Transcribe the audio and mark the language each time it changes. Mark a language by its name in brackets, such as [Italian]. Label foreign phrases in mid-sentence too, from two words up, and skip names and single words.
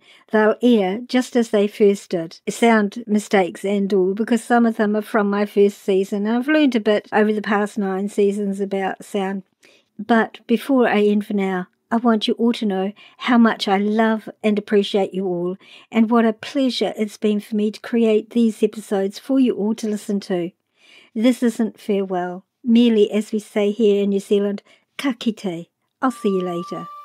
[English] They'll air just as they first did. Sound mistakes and all, because some of them are from my first season, and I've learned a bit over the past 9 seasons about sound. But before I end for now, I want you all to know how much I love and appreciate you all, and what a pleasure it's been for me to create these episodes for you all to listen to. This isn't farewell, merely, as we say here in New Zealand, [Māori] ka kite. [English] I'll see you later.